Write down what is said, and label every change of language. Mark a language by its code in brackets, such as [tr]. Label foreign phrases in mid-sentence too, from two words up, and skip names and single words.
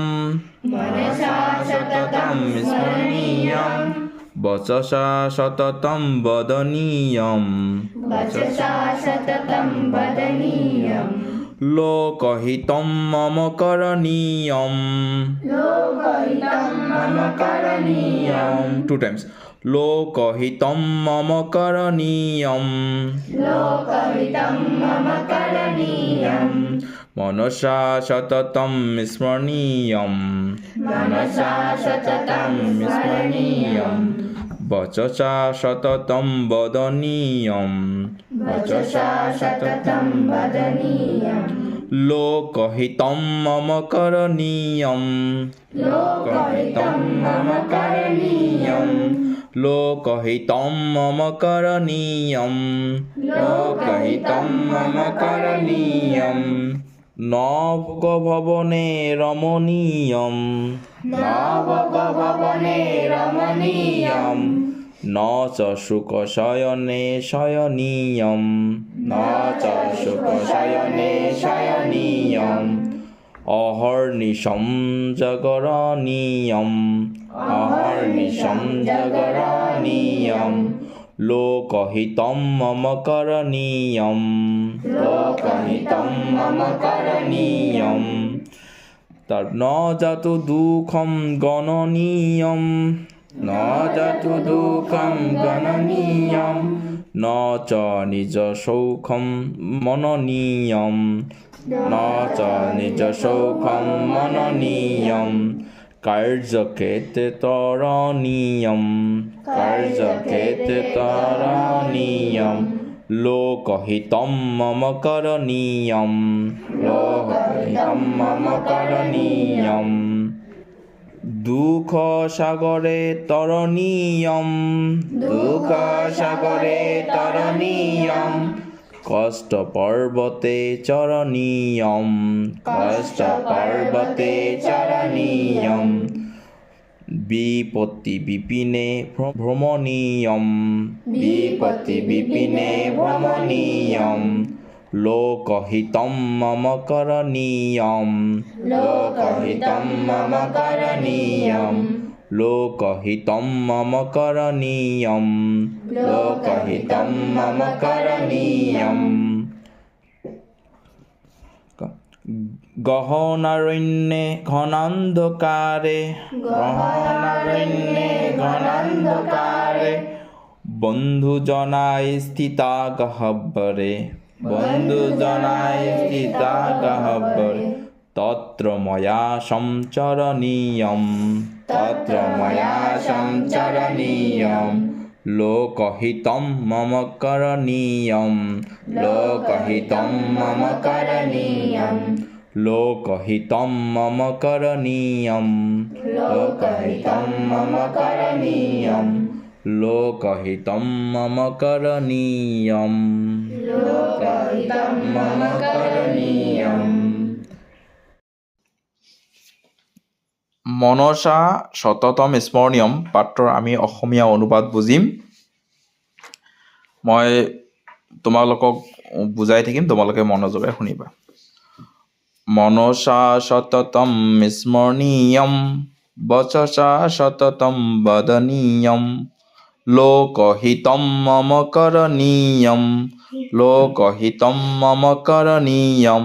[sa] मनसा सततं स्मरणीयं বচসা সততম বদনীয়ম वचसा सततं वदनीयं লোকহিতম মম করণীয়ম लोकहितं मम करणीयं [en] two times [sa] লোকহিতম মম করণীয়ম लोकहितं मम करणीयं মনসা সততম স্মরণীয়ম मनसा सततं स्मरणीयं বচসা সততম বদনীয়ম वचसा सततं वदनीयं লোকহিতম মম করণীয়ম लोकहितं मम करणीयं লোকহিতম মম করণীয়ম लोकहितं मम করণীয়ম ন ভবনে রমণীয়ম नवभवने रमणीयं ন চ সুখ শয়নে শয়নীয়ম न च सुखशयने शयनीयं অহর্নিশম জাগরণীয়ম अहर्निशं जगरणीयं লোকহিতম মম করণীয়ম लोकहितं मम करणीयं তার ন জাতু দুঃখম গণনীয়ম न जातु दुःखं गणनीयं ন চ নিজ সৌখম মননীয়ম ন চ নিজ সৌখম মননীয়ম কার্যক্ষেত্রে তরণীয়ম কার্যক্ষেত্রে তরণীয়ম লোকহিতম মম করণীয়ম लोकहितं मम করণীয়ম দুঃখ সাগরে তরণীয়ম दुःखसागरे तरणीयं কষ্ট পর্বতে চরণীয়ম कष्टपर्वते चरणीयं বিপত্তি বিপিনে ভ্রমণীয়ম विपत्तिविपिने भ्रमणीयं লোকহিতম মম করণীয়ম लोकहितं मम करणीयं লোকহিতম মম করণীয়ম लोकहितं मम करणीयं গহনারণ্যে ঘনান্ধকারে गहनारण्ये घनान्धकारे বন্ধু জনায় স্থিতা গহ্বরে বন্ধু জনায় স্থিতা গহ্বরে তত্র ময়া সঞ্চরণীয়ম तत्र मया सञ्चरणीयं লোকহিতম মম করণীয়ম लोकहितं मम करणीयं লোকহিতম মম করণীয়ম लोकहितं मम करणीयं লোকহিতম মম করণীয়ম लोकहितं मम करणीयं মনসা সততম স্মৰণীয়ম [as] পাঠৰ আমি অসমীয়া অনুবাদ বুজিম। মই তোমালোকক বুজাই থাকিম, তোমালোকে মনোযোগে শুনিবা। [sa] মনসা সততম স্মৰণীয়ম বচসা সততম বদনীয়ম লোকহিতম মম করণীয়ম লোকহিতম মম করণীয়ম।